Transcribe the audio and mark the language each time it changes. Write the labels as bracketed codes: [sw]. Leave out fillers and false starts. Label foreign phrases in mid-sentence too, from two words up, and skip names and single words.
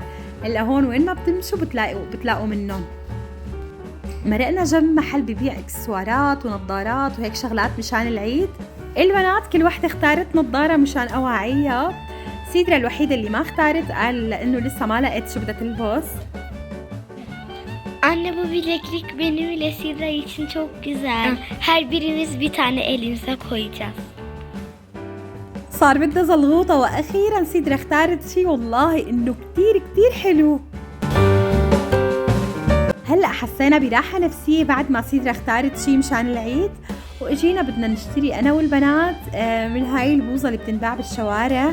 [ar] هلا هون وين ما بتمشوا بتلاقوا منهم. مرقنا جنب محل ببيع اكسسوارات ونظارات وهيك شغلات مشان العيد. البنات كل وحدة اختارت نظارة مشان أواعيها. سيدرا الوحيدة اللي ما اختارت، قال لأنه لسه ما لقيت شو بدها تلبس. [tr] Anne bu bileklik benim ile Sidra için çok güzel. Her birimiz bir tane elimize koyacağız. [ar] صار بدها زلغوطة وأخيرا سيدرا اختارت شي والله إنه كتير كتير حلو. هلأ حسينا براحة نفسية بعد ما سيدرا اختارت شي مشان العيد، وإجينا بدنا نشتري أنا والبنات من هاي البوظة اللي بتنباع بالشوارع.